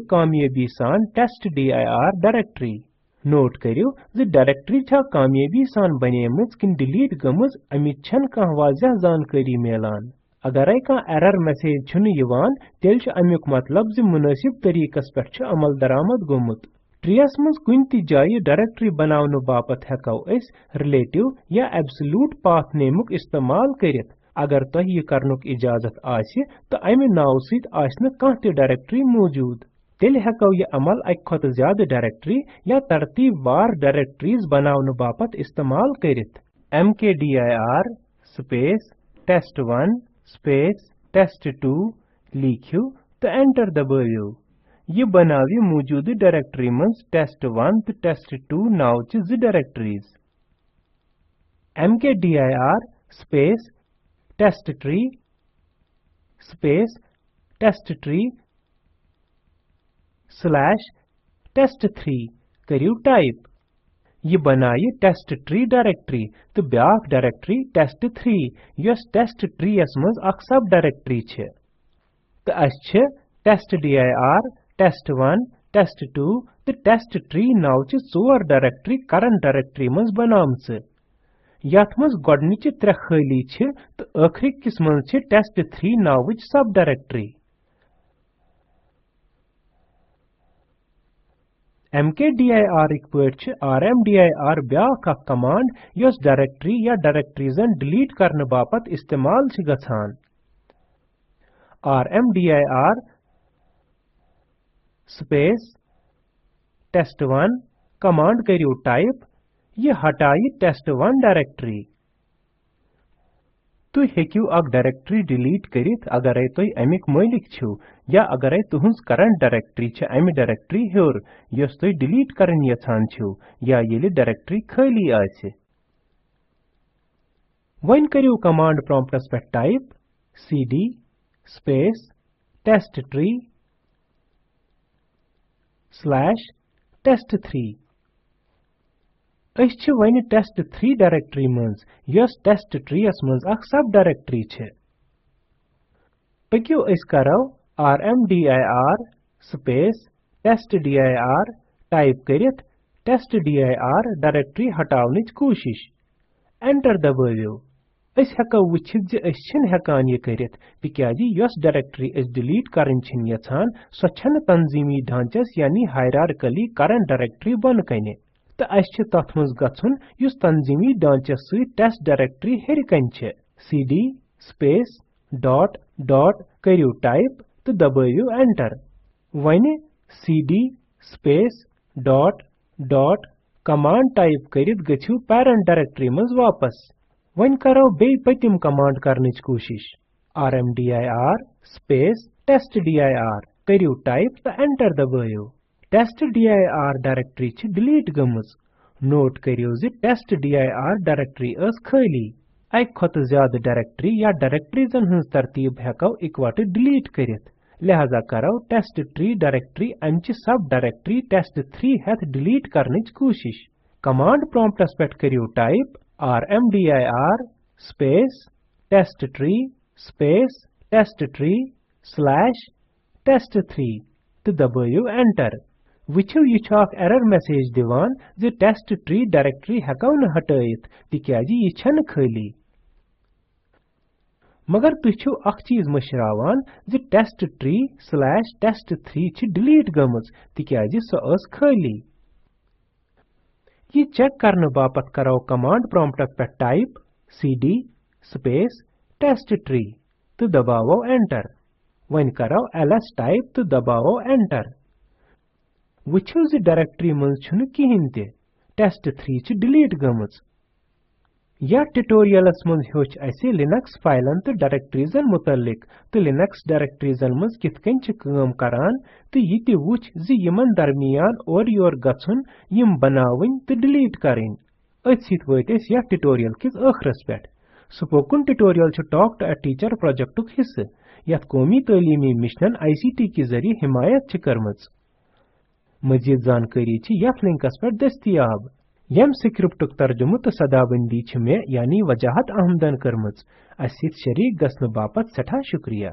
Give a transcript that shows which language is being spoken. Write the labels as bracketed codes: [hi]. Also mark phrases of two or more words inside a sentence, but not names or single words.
[ks] कामयाबी सान टेस्टडिर डायरेक्टरी नोट करियो ज डायरेक्टरी छा कामयाबी सान बनेमज किन डिलीट गमज अमित छन कह वाजह जानकारी मिलान अगर कह [en] error message [ks] छुन यवान तेल छ अमुक मतलब ज मुनासिब तरीकस पे छ अमल दरामद गोमुत ट्रीयस मज कुन ति जाय डायरेक्टरी बनावन बापत हेकौ अस रिलेटिव या [en] absolute path [ks] नेमुक इस्तेमाल करित अगर तह यह करनुक इजाजत आसि तो अमि नाव सित आसन कह ति डायरेक्टरी मौजूद तेल हेकौ यह अमल अक खत ज्यादा डायरेक्टरी या तरतीब वार डायरेक्टरीज बनावन बापत इस्तेमाल करित mkdir स्पेस test1 स्पेस test2 लिखियो तो एंटर दबाइयो यह बनावी मौजूद डायरेक्टरी मज test1 तो test2 नाव च ज डायरेक्टरीज mkdir स्पेस testtree स्पेस testtree /test3 करियो टाइप यह बनाये टेस्टट्री डायरेक्टरी तो ब्याक डायरेक्टरी test3 यस टेस्टट्री यस मज अख [en] sub directory [ks] छे तो अस छे टेस्टडिर test1 test2 तो टेस्टट्री नाव च 4 डायरेक्टरी [en] current directory [ks] मज बनामच यथ मज गोडनिच 3 खाली छे तो आखिरी किस मज छे टेस्ट3 नावच [en] sub directory [ks] mkdir इक rmdir ब्याक कमांड यस डायरेक्टरी या डायरेक्टरीजन डिलीट करने बापत इस्तेमाल छ गछान rmdir स्पेस test1 कमांड करियो टाइप यह हटाई test1 डायरेक्टरी तु हेकियो अक डायरेक्टरी डिलीट करित अगर तुह अमिक मालिक छो या अगर तुहस [en] current directory [ks] छ अमि डायरेक्टरी हेर यस तुह डिलीट करन यछान छो या येले डायरेक्टरी खाली आसे वन करियो [en] command prompts [ks] पे टाइप cd स्पेस testtree /test3 अस छ वन test3 डायरेक्टरी मज यस टेस्टट्री यस मज अख [en] sub directory [ks] छे पकियो अस करो rmdir स्पेस testdir टाइप करित testdir डायरेक्टरी हटावनिच कोशिश एंटर दबाइयो अस हेको वुचित जे अस छन हेकान यह करित तिक्याजी यस डायरेक्टरी अस डिलीट करन छिन यछान सो छन तंजीमी ढांचस यानी हायरार्कली [en] current directory [ks] बन कने तो अस छ तथ मज गछुन युस तंजीमी ढांचस सु टेस्ट डायरेक्टरी हेर कन छ cd [en] space dot dot [ks] करियो टाइप तो दबाइयो एंटर वने cd [en] space dot [ks] डॉट कमांड टाइप करित गछियो [en] parent directory [ks] मज वापस वन करो बे पतिम कमांड करनिच कोशिश rmdir स्पेस testdir करियो टाइप तो एंटर दबाइयो टेस्टडिर डायरेक्टरी छ डिलीट गमज नोट करियो जे टेस्टडिर डायरेक्टरी अस खाली अक खत ज्यादा डायरेक्टरी या डायरेक्टरीजन हंस तरतीब हेकौ इकवट डिलीट करित लिहाजा करो टेस्टट्री डायरेक्टरी अमच [en] sub directory [ks] test3 हेथ डिलीट करनिच कोशिश [en] command prompts [ks] पे करियो टाइप rmdir स्पेस testtree स्पेस testtree /test3 तो दबाइयो एंटर वुचो यह [en] error message [ks] दिवान जे टेस्टट्री डायरेक्टरी हेकौ न हटायत तिक्याजी यह छन खाली मगर तुछो अख चीज मशरावान जे टेस्टट्री /test3 छ डिलीट गमज तिक्याजी सो अस खाली यह चेक करने बापत करो [en] command prompt [ks] पे टाइप cd स्पेस testtree तो दबावो एंटर वन करो ls टाइप तो दबावो एंटर वुचो जे डायरेक्टरी मज छुन किहिन ते test3 छ डिलीट गमज या ट्यूटोरियलस मज हेच असे लिनक्स फाइलन तो डायरेक्टरीजन मुतल्लिक तो लिनक्स डायरेक्टरीजन मज कितकन छ काम करान तो यह ते वुच जे यमन दरमियान और योर गछुन यम बनावन तो डिलीट करें असित वत अस या ट्यूटोरियल किस आखरस पे स्पोकन ट्यूटोरियल छ टॉक टू अ टीचर प्रोजेक्ट हिस्से यथ कौमी तालीमी मिशनन ICT के जरिए हिमायत करमच। मजीद जानकारी यथ लिंकस पर दस्तियाब। यम स्क्रिप्टुक तर्जुमु तो सदाबंदी मे यानी वजाहत अहमदन करमच। अस शरीक गसन बापत सठा शुक्रिया।